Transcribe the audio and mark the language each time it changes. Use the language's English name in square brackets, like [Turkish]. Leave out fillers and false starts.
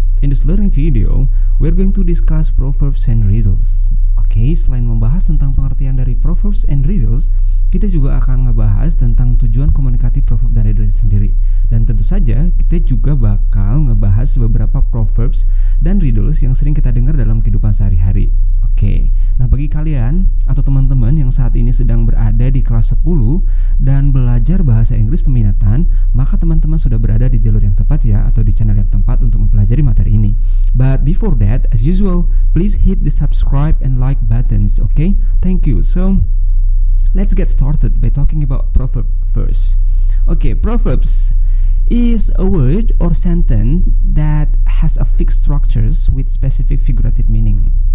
[English] In this learning video, we're going to discuss proverbs and riddles. [Indonesian] Oke, selain membahas tentang pengertian dari proverbs and riddles, kita juga akan ngebahas tentang tujuan komunikatif proverb dan riddles itu sendiri. Dan tentu saja kita juga bakal ngebahas beberapa proverbs dan riddles yang sering kita dengar dalam kehidupan sehari-hari. Oke, nah bagi kalian atau teman-teman yang saat ini sedang berada di kelas 10 dan belajar bahasa Inggris peminatan, maka teman-teman sudah berada di jalur yang tepat ya, atau di channel yang tepat untuk mempelajari materi ini. [English] But before that, as usual, please hit the subscribe and like buttons, okay? Thank you. So, let's get started by talking about proverb first. Okay, proverbs is a word or sentence that has a fixed structures with specific figurative meaning.